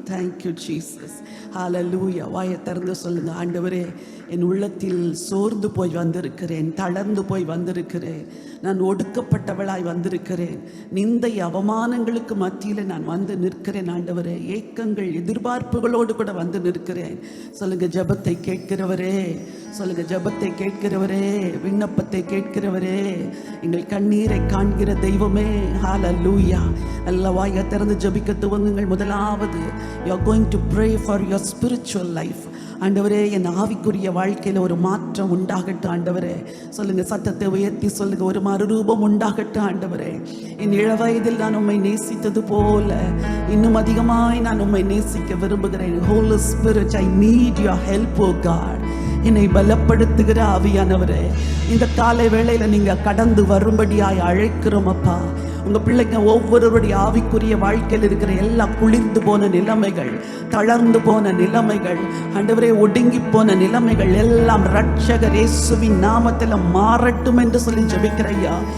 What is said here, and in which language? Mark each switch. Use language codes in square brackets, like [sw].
[en] Thank you Jesus. [ta] ஹல்லேலூயா. வாயை திறந்து சொல்லுங்க, ஆண்டவரே என் உள்ளத்தில் சோர்ந்து போய் வந்திருக்கிறேன், தளர்ந்து போய் வந்திருக்கிறேன், நான் ஒடுக்கப்பட்டவளாய் வந்திருக்கிறேன், நிந்தை அவமானங்களுக்கு மத்தியில் நான் வந்து நிற்கிறேன் ஆண்டவரே, ஏக்கங்கள் எதிர்பார்ப்புகளோடு கூட வந்து நிற்கிறேன். சொல்லுங்க, ஜெபத்தை கேட்கிறவரே, சொல்லுங்க, ஜெபத்தை கேட்கிறவரே, விண்ணப்பத்தை கேட்கிறவரே, எங்கள் கண்ணீரை காண்கிற தெய்வமே. ஹல்லேலூயா. நல்ல வாயை திறந்து ஜெபிக்க துவங்குங்கள். [en] முதலாவது, you are going to pray for your spiritual life. [ta] ஆண்டவரே, என் ஆவிக்குரிய வாழ்க்கையில் ஒரு மாற்றம் உண்டாகட்டும் ஆண்டவரே. சொல்லுங்க, சத்தத்தை உயர்த்தி சொல்லுங்க, ஒரு மறுரூபம் உண்டாகட்டும் ஆண்டவரே. என் இளவயதில் நான் உம்மை நேசித்தது போல இன்னும் அதிகமாய் நான் உம்மை நேசிக்க விரும்புகிறேன். [en] Holy Spirit, I need your help, oh God. [ta] என்னை பலப்படுத்துகிற ஆவியானவரே, இந்த காலை வேளையில் நீங்க கடந்து வரும்படியாய் அழைக்கிறோம் அப்பா. உங்க பிள்ளைங்க ஒவ்வொருவருடைய ஆவிக்குரிய வாழ்க்கையில் இருக்கிற எல்லா குளிர்ந்து போன நிலைமைகள், தளர்ந்து போன நிலைமைகள், ஆண்டவரே ஒடுங்கி போன நிலைமைகள் எல்லாம் இரட்சகர் இயேசுவின் நாமத்தில் மாறட்டும் என்று சொல்லி ஜெபிக்கிறையா.